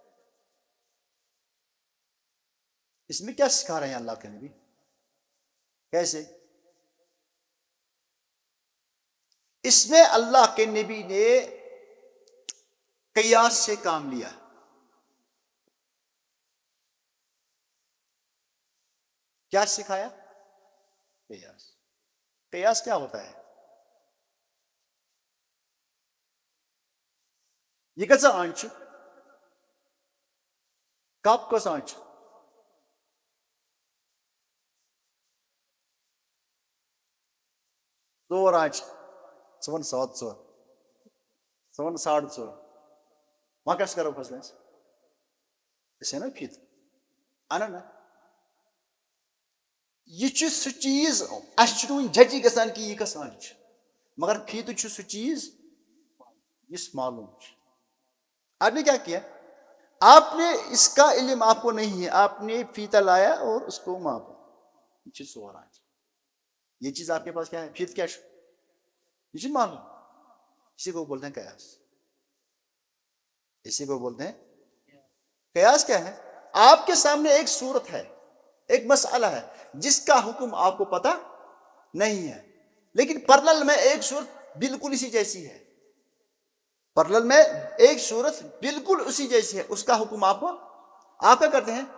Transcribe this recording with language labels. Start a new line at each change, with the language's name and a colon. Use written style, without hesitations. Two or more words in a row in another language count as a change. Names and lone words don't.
Urdu: اس میں کیا سکھا رہے ہیں اللہ کے نبی کیسے اس میں اللہ کے نبی نے قیاس سے کام لیا کیا سکھایا قیاس قیاس کیا ہوتا ہے یہ کیسا
Kashmiri: آنچ کپ کا آنچ ژور آنچ ژٕ وَن ساد ژور ژٕ وَن ساڑٕ ژور وۄنۍ کیٛاہ کرو فٲصلہٕ أسۍ اَنو فیٖتہٕ اَنو نا یہ چھُ سُہ چیٖز اَسہِ چھُنہٕ وُنہِ ججی گژھان کہ یہ کۄس آنچ چھِ مگر فیٖتہٕ چھُ سُہ چیٖز یُس معلوم چھُ
Urdu: آپ نے کیا کیا آپ نے اس کا علم آپ کو نہیں ہے آپ نے فیتہ لایا اور اس کو ماپا یہ چیز
Kashmiri: ژور آنچ
Urdu: یہ چیز آپ کے پاس کیا ہے فیت کیا یہ چیز معلوم اسی کو بولتے ہیں قیاس اسی کو بولتے ہیں قیاس کیا ہے آپ کے سامنے ایک صورت ہے، ایک مسئلہ ہے جس کا حکم آپ کو پتہ نہیں ہے، لیکن پرلل میں ایک صورت بالکل اسی جیسی ہے، پرلل میں ایک صورت بالکل اسی جیسی ہے، اس کا حکم آپ کیا کرتے ہیں؟